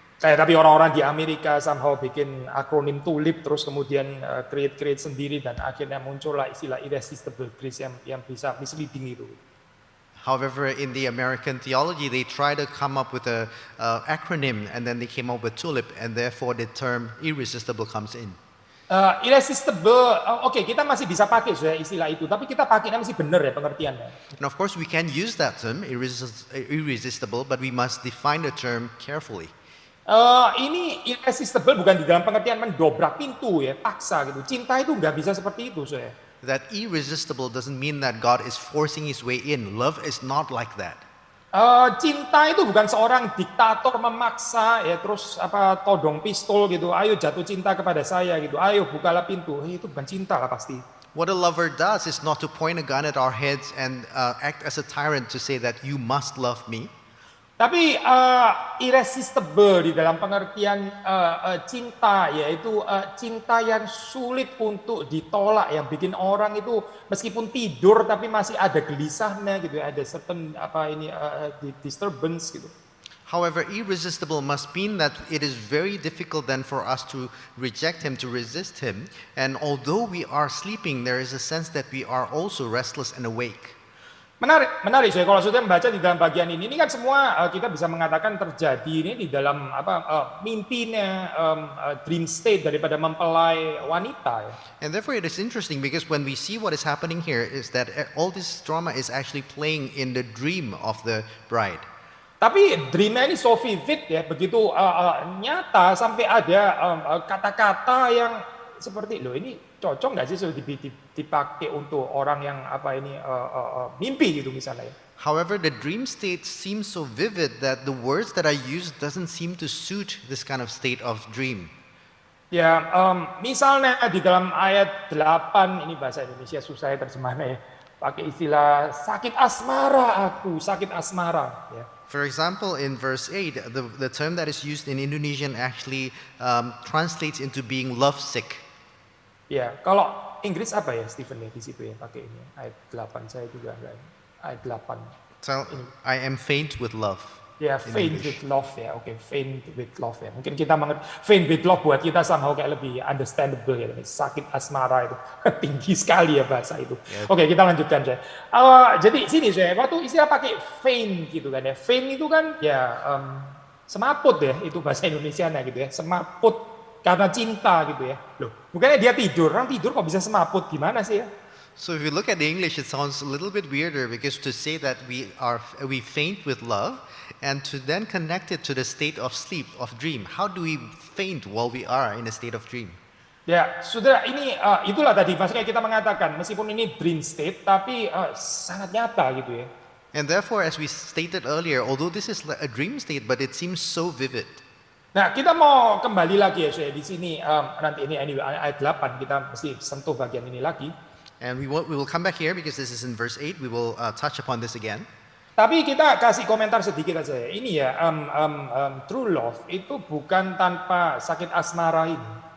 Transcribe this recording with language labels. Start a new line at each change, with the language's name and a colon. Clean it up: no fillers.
Indonesian: Tapi orang-orang di Amerika
English: somehow
Indonesian: bikin akronim tulip terus kemudian create sendiri dan akhirnya muncullah istilah
English: irresistible grace
Indonesian: yang bisa
English: misleading
Indonesian: itu.
English: However, in the American theology, they try to come up with a acronym, and then they came up with tulip, and therefore the term irresistible comes in.
Indonesian: Irresistible, oke, kita masih bisa pakai istilah itu, tapi kita pakainya masih benar ya pengertiannya.
English: And of course, we can use that term irresistible, but we must define the term carefully.
Indonesian: Ini irresistible bukan di dalam pengertian mendobrak pintu ya, paksa gitu. Cinta itu nggak bisa seperti itu saya.
English: That irresistible doesn't mean that God is forcing his way in. Love is not like that.
Indonesian: Cinta itu bukan seorang diktator memaksa ya terus todong pistol gitu, ayo jatuh cinta kepada saya gitu, ayo bukalah pintu. Itu bukan cinta lah pasti.
English: What a lover does is not to point a gun at our heads and act as a tyrant to say that you must love me.
Indonesian: Tapi irresistible di dalam pengertian cinta yaitu cinta yang sulit untuk ditolak, yang bikin orang itu meskipun tidur tapi masih ada gelisahnya gitu, ada
English: certain disturbance
Indonesian: gitu.
English: However, irresistible must mean that it is very difficult then for us to reject him, to resist him, and although we are sleeping, there is a sense that we are also restless and awake.
Indonesian: Menarik saya kalau sudah membaca di dalam bagian ini kan semua kita bisa mengatakan terjadi ini di dalam mimpinya,
English: dream state
Indonesian: daripada mempelai wanita.
English: And therefore it is interesting because when we see what is happening here is that all this drama is actually playing in the dream of the bride.
Indonesian: Tapi dreamnya ini
English: so vivid
Indonesian: ya, begitu nyata sampai ada kata-kata yang seperti loh ini cocok nggak sih dipakai untuk orang yang mimpi gitu misalnya.
English: However, the dream state seems so vivid that the words that I use doesn't seem to suit this kind of state of dream.
Indonesian: Ya, misalnya di dalam ayat 8 ini bahasa Indonesia susah ya terjemahnya ya. Pakai istilah sakit asmara ya.
English: For example, in verse 8, the term that is used in Indonesian actually translates into being lovesick.
Indonesian: Ya, kalau Inggris apa ya Stephen ya di situ ya pakai ini ayat 8 saya juga enggak ayat 8.
English: So, I am faint with love. Ya, in faint English. with love
Indonesian: ya, oke,
English: faint with love
Indonesian: ya. Mungkin kita mengerti, faint with love buat kita
English: somehow
Indonesian: kayak lebih
English: understandable
Indonesian: ya. Sakit asmara itu tinggi sekali ya bahasa itu. Ya. Oke, kita lanjutkan saya. Jadi sini saya, waktu istilah pakai faint gitu kan ya. Faint itu kan ya semaput ya, itu bahasa Indonesianya gitu ya. Semaput karena cinta gitu ya. Loh, bukannya dia tidur, orang tidur kok bisa semaput, gimana sih ya?
English: So if you look at the English, it sounds a little bit weirder because to say that we faint with love and to then connect it to the state of sleep, of dream. How do we faint while we are in a state of dream?
Indonesian: Ya, saudara, ini itulah tadi maksudnya kita mengatakan meskipun ini
English: dream state
Indonesian: tapi sangat nyata gitu ya.
English: And therefore, as we stated earlier, although this is a dream state, but it seems so vivid.
Indonesian: Nah, kita mau kembali lagi ya saya di sini nanti ini ayat 8 kita mesti sentuh bagian ini lagi.
English: And we will come back here because this is in verse 8. We will touch upon this again.
Indonesian: Tapi kita kasih komentar sedikit aja ya. Ini ya
English: true love
Indonesian: itu bukan tanpa sakit asmara ini.